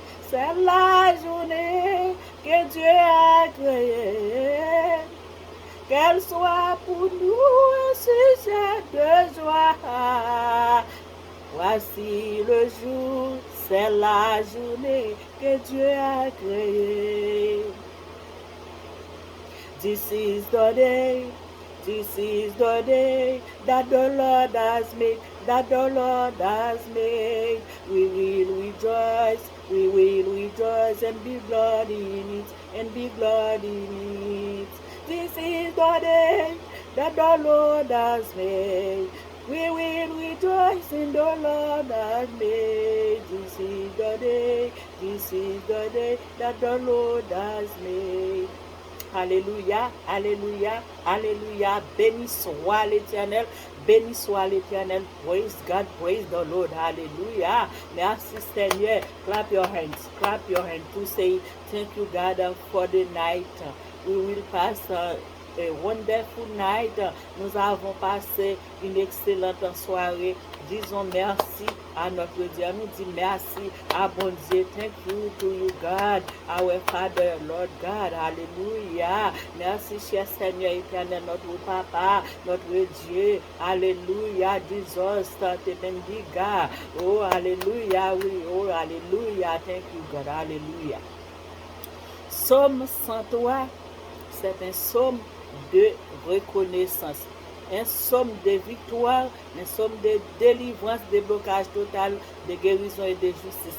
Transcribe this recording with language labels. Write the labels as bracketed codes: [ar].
[fr] C'est la journée que Dieu a créée. Qu'elle soit pour nous un sujet de joie. Voici le jour, c'est la journée que Dieu a créée. [en] This is the day that the Lord has made, that the Lord has made. We will rejoice and be glad in it, and be glad in it. This is the day that the Lord has made. We will rejoice in the Lord has made. This is the day that the Lord has made. [fr] Alléluia, alléluia, alléluia. Béni soit l'Éternel, béni soit l'Éternel. [en] Praise God, praise the Lord. Hallelujah. [fr] Merci Seigneur. [en] Clap your hands to say thank you God for the night. We will pass a wonderful night. [fr] Nous avons passé une excellente soirée. Disons merci à notre Dieu. Nous disons merci à bon Dieu. [en] Thank you to you, God, our Father, Lord God. [fr] Alléluia. Merci, cher Seigneur éternel, notre Papa, notre Dieu. Alléluia. [es] Jesus te bendiga. [fr] Oh, alléluia. Oui, oh, alléluia. [en] Thank you, God. [fr] Alléluia. Psaume 103, c'est un psaume de reconnaissance, un psaume de victoire, un psaume de délivrance, de blocage total, de guérison et de justice.